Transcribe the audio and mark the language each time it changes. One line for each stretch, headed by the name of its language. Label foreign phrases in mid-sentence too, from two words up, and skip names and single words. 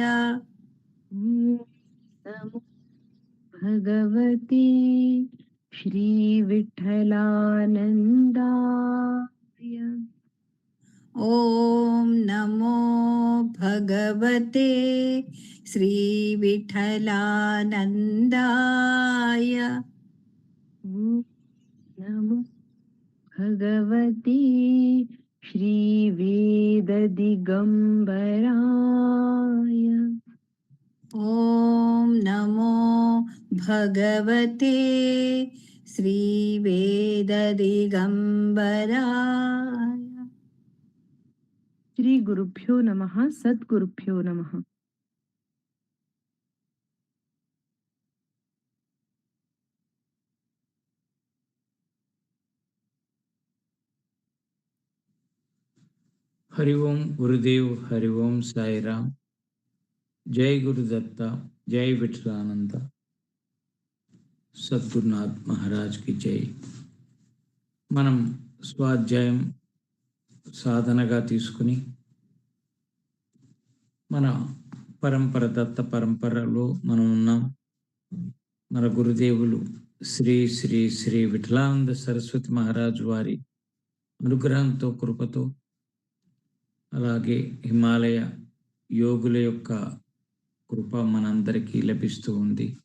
Sanskrit: ॐ नमो भगवते श्रीविठलानन्दाय. ॐ नमो भगवते श्रीविठलानन्दाय. ॐ नमो भगवते श्रीवेददिगम्बराय ॐ नमो भगवते श्रीवेददिगम्बराय श्रीगुरुभ्यो नमः सद्गुरुभ्यो नमः। हरि ओम गुरुदेव, हरि ओम साई राम।
Hindi: जय गुरुदत्ता, जय विठलानंद, सद्गुरुनाथ महाराज की जय।
Telugu: మనం స్వాధ్యాయం సాధనగా తీసుకుని మన పరంపర దత్త పరంపరలో మనం ఉన్నాం. మన గురుదేవులు శ్రీ శ్రీ శ్రీ విఠలానంద సరస్వతి మహారాజు వారి అనుగ్రహంతో, కృపతో, అలాగే హిమాలయ యోగుల యొక్క కృప మనందరికీ లభిస్తూ ఉంది.